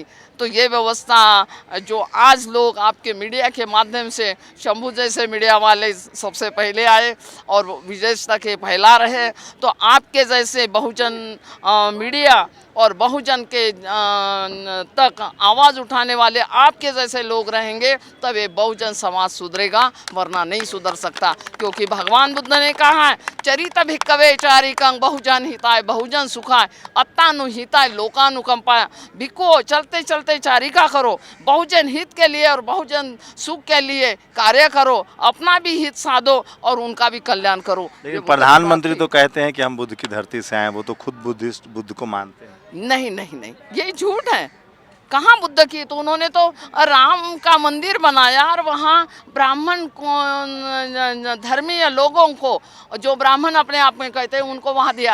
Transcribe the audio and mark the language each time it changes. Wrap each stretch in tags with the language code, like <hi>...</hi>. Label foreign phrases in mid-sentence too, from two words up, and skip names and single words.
<hi>तो ये व्यवस्था जो आज लोग आपके मीडिया के माध्यम से, शंभू जैसे मीडिया वाले सबसे पहले आए और विशेषता के फैला रहे, तो आपके जैसे बहुजन मीडिया और बहुजन के तक आवाज़ उठाने वाले आपके जैसे लोग रहेंगे तब ये बहुजन समाज सुधरेगा, वरना नहीं सुधर सकता। क्योंकि भगवान बुद्ध ने कहा है,</hi> <pi>चरित भिक्कवे चारिकं बहुजन हिताय बहुजन सुखाय अत्तानु हिताय लोकानुकंपाय।</pi> <hi>भिक्खुओं, चलते चलते चारिका करो, बहुजन हित के लिए और बहुजन सुख के लिए कार्य करो, अपना भी हित साधो और उनका भी कल्याण करो। लेकिन प्रधानमंत्री तो कहते हैं कि हम बुद्ध की धरती से आए, वो तो खुद बुद्ध को मानते हैं। नहीं, ये झूठ है। कहाँ बुद्ध की, तो उन्होंने तो राम का मंदिर बनाया और वहाँ ब्राह्मण धर्मीय लोगों को, जो ब्राह्मण अपने आप में कहते हैं, उनको वहाँ दिया।</hi>